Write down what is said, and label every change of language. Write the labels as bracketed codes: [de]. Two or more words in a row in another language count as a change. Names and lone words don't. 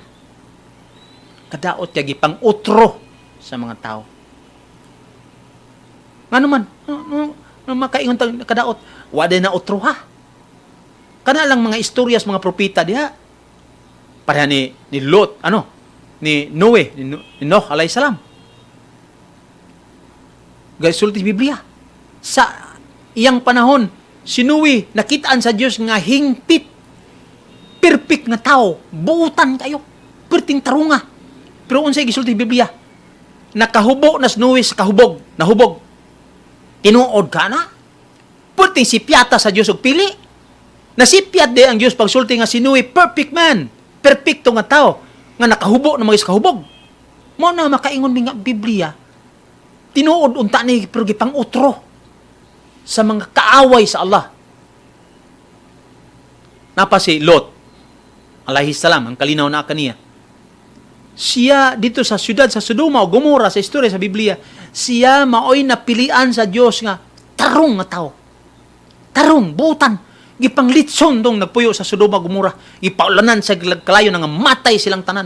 [ceb] Kadaot yagi pang utro sa mga tao. Nga naman, makaingon tang kadaot, wala na utro ha. Kana lang mga istoryas, mga propeta diha. Pareha ni Lot, ni Noe, ni Noah [ar] alayhi salam. [ceb] Gasulti Biblia. Sa iyang panahon, si Noe nakitaan sa Dios nga hingpit, perfect nga tao, buutan kayo, perting tarunga. Pero unsay gisulti Biblia? Nakahubo na si Noe sa kahubog, nahubog. Tinuod ka na? Perting sipyata sa Dios og pili. Nasipyat de ang Dios pagsulti nga si Noe, perfect man, perfecto nga tao, nga nakahubo na mga kahubog. Mo na makaingon mi nga Biblia, tinuod unta ni pero gipang utro sa mga kaaway sa Allah. Napa si Lot [ar] alayhi salam, [ceb] ang kalinaw na kaniya. Siya dito sa siyudad sa Sodoma o Gomora sa istorya sa Biblia, siya maoy napilian sa Dios nga tarong nga tao. Tarong, buutan, gipanglitson dong nagpuyo sa Sodoma Gomora, gipaulanan sa kalayo nga matay silang tanan.